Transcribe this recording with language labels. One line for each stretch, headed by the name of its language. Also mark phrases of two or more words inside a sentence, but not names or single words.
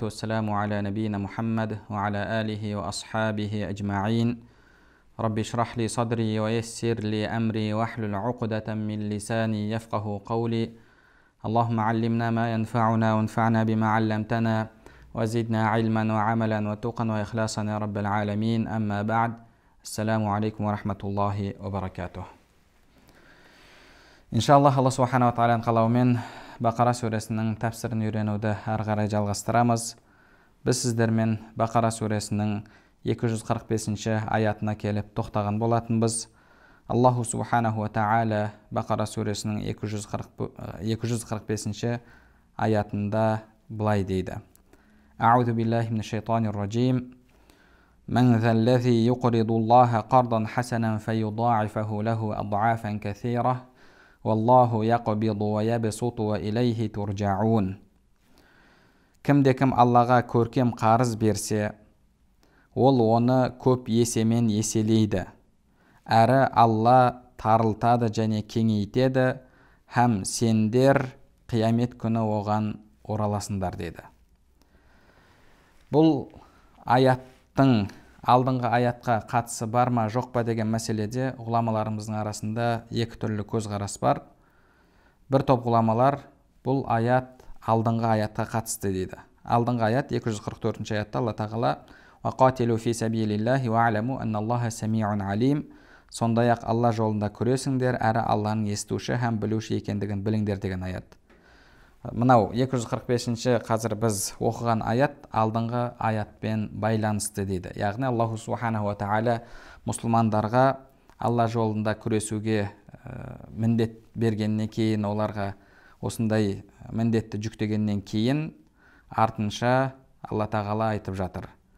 Arabic: والسلام على نبينا محمد وعلى آله وأصحابه أجمعين رب اشرح لي صدري ويسر لي أمري واحلل عقدة من لساني يفقه قولي اللهم علمنا ما ينفعنا وانفعنا بما علمتنا وزدنا علما وعملا وتقا وإخلاصا يا رب العالمين أما بعد السلام عليكم ورحمة الله وبركاته.
Kazakh: Иншаллах, Алла Субханала Тағаланың қалауымен Бақара сүресінің тәпсірін үйренуді әрі қарай жалғастырамыз. Біз сіздермен Бақара сүресінің 245-ші аятына келіп тоқтаған болатынбыз.
Arabic: الله سبحانه تعالى
Kazakh: Бақара сүресінің 245-ші аятында былай дейді.
Arabic: أعوذ بالله من الشيطان الرجيم. من ذا الذي يقرض الله قرضا حسنا فيضاعفه له أضعافا كثيرة والله يقبض ويبسط وإليه ترجعون.
Kazakh: Кім-де-кім Аллаға көркем қарыз берсе, ол оны көп есемен еселейді. Әрі Алла тарылтады және кеңейтеді, һәм сендер қиямет күні оған ораласыңдар деді. Бұл аяттың алдыңғы аятқа қатысы бар ма жоқ па деген мәселеде ғұламаларымыздың арасында екі түрлі көзқарас бар. Бір топ ғұламалар бұл аят алдыңғы аятқа қатысты дейді. Алдыңғы аят 244-ші аятта Алла Тағала
Arabic: «وقاتلوا في سبيل الله واعلموا أن الله سميع عليم».
Kazakh: Сондай-ақ Алла жолында күресіңдер, әрі Алланың естуші һәм білуші екендігін біліңдер деген аят. Мынау 245-ші қазір біз оқыған аят алдыңғы аятпен байланысты дейді. Яғни
Arabic: الله سبحانه تعالى
Kazakh: мұсылмандарға Алла жолында күресуге міндет бергеннен кейін, оларға осындай міндетті жүктегеннен кейін артынша Алла Тағала айтып жатыр.